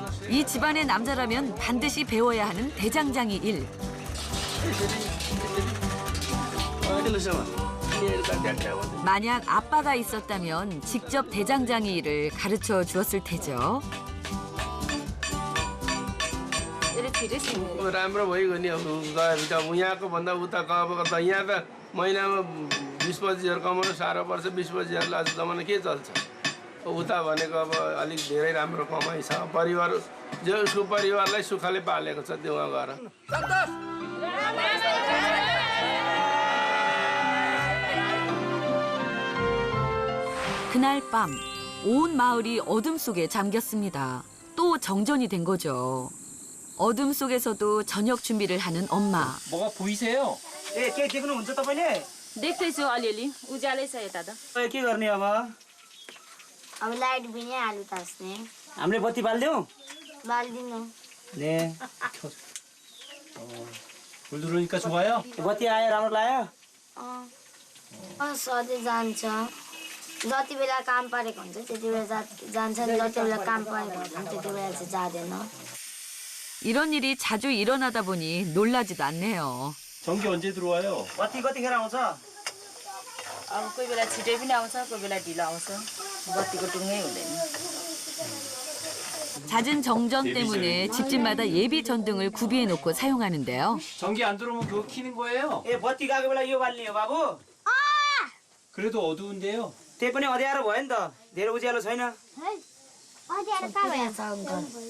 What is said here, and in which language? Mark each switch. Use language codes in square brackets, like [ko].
[ko] 이 집안의 남자라면 반드시 배워야 하는 대장장이 일. 만약 아빠가 있었다면 직접 대장장이 일을 가르쳐 주었을 테죠. [ne] राम्रो भइगयो नि अब गएर त यहाँको भन्दा उता अब त यहाँ त महिनामा 20-25 हजार कमाउनु साह्रो पर्छ 20-25 हजारले आज जमाना के चल्छ उता भनेको अब अलिक धेरै राम्रो कमाइ छ परिवार जो उसको परिवारलाई सुखले पालेको छ त्यो वहाँ गएर [ko] 그날 밤 온 마을이 어둠 속에 잠겼습니다. 또 정전이 된 거죠. 어둠 속에서도 저녁 준비를 하는 엄마. 뭐가 보이세요? [ne] ए के देख्नुहुन्छ तपाईले? देख्दैछु अलिअलि उज्यालै छ यता त के गर्ने अब? अब लाइट पनि आलु तास्ने हामीले बत्ती बाल्दियौ? बाल्दिनु ने [ko] 불 들어오니까 좋아요? [ne] बत्ती आयो राम्रो लाग्यो? सधैँ जान्छ जति बेला काम परेको हुन्छ त्यति बेला जान्छ जति बेला काम परेको हुन्छ त्यति बेला चाहिँ जाँदैन. [ko] 이런 일이 자주 일어나다 보니 놀라지도 않네요. 전기 언제 들어와요? [ne] बत्ती कतिखेर आउँछ? अब कोही बेला छिटै पनि आउँछ कोही बेला ढिलो आउँछ बत्तीको टुङ्गै हुँदैन. [ko] 잦은 정전 때문에 집집마다 예비 전등을 구비해 놓고 사용하는데요. 전기 안 들어오면 그거 켜는 거예요? [ne] ए बत्ती गएको बेला यो बाल्ने हो बाबु? [ko] 그래도 어두운데요? [ne] त्यही पनि अँध्यारो भयो नि त धेरै उज्यालो छैन. अँध्यारो कहाँ भएछ अङ्कल?